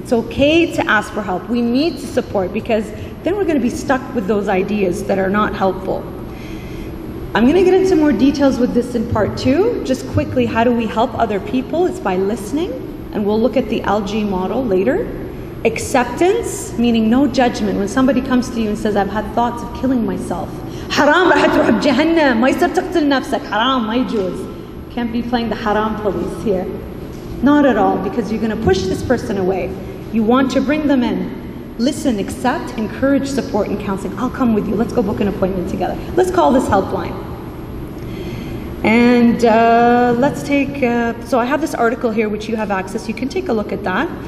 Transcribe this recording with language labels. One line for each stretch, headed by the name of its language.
English: It's okay to ask for help. We need to support, because then we're going to be stuck with those ideas that are not helpful. I'm going to get into more details with this in part 2. Just quickly, how do we help other people? It's by listening, and we'll look at the LG model later. Acceptance, meaning no judgment. When somebody comes to you and says, I've had thoughts of killing myself.
Arabic: Haram, راح تروح بجهنم. ما يصير تقتل نفسك. Haram, ما يجوز.
English: Can't be playing the haram police here. Not at all, because you're going to push this person away. You want to bring them in. Listen, accept, encourage, support, and counseling. I'll come with you. Let's go book an appointment together. Let's call this helpline. And let's take, so I have this article here which you have access. You can take a look at that.